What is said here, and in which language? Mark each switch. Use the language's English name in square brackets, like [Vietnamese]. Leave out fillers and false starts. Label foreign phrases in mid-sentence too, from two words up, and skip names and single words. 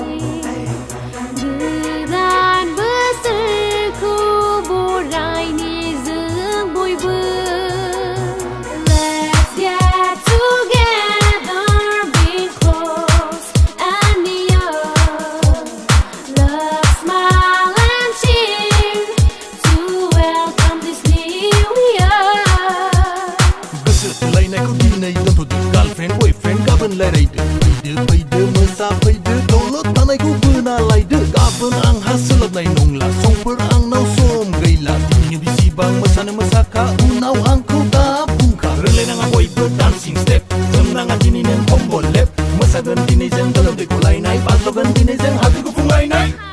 [Bodo] गोदान बोसोरखौ बरायनि जों बयबो [English] Let's get together, be close and near. Love, smile and cheer to welcome this new year. [Bodo] गोसो थोलायनायखौ दिनै दोनथ'दो [English] girlfriend boyfriend [Bodo] गाबोन रायलायदो फैदो मोसा फैदो दौलत थानायखौ बोना लायदो गाबोन आंहा सोलाबनाय नंला समफोर आंनाव सम गैला दिनै बेसेबां मोसानो मोसाखा उनाव आंखौ दा बुंखा रोंलायनाङा बयबो [English] dancing step [Bodo] जोमनाङा दिनै नों कम्बल लेप मोसागोन दिनै जों गोलोमदै गलायनाय बाज्ल'गोन दिनै जों हाद्रि गुफुंलायनाय